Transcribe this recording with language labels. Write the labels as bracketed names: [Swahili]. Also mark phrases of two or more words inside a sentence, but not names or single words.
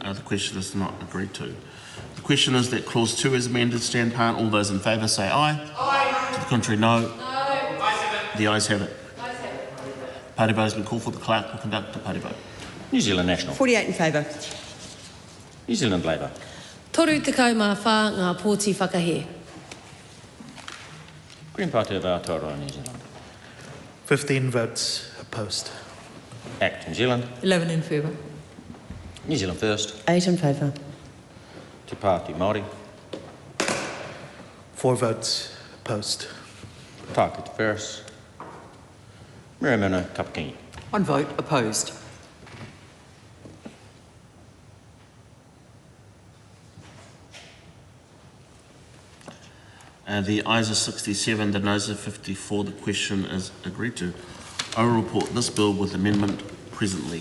[English] The question is not agreed to. The question is that clause 2 is amended. Stand part. All those in favour say aye. Aye. To the contrary, no. No. The ayes have it. Party vote has been called for. The clerk will conduct the party vote. New Zealand National. 48 in favour. New Zealand Labour. [Māori] Toru te kaumā whā ngā pōti whakahe. [English] Green Party of Aotearoa, New Zealand. 15 votes opposed. ACT New Zealand. 11 in favour. New Zealand First. 8 in favour. Te Pāti Māori. 4 votes opposed. Tāku Te Ferris. Miramana Kapkingi. 1 vote opposed. The ayes are 67, the noes are 54. The question is agreed to. I will report this bill with amendment presently.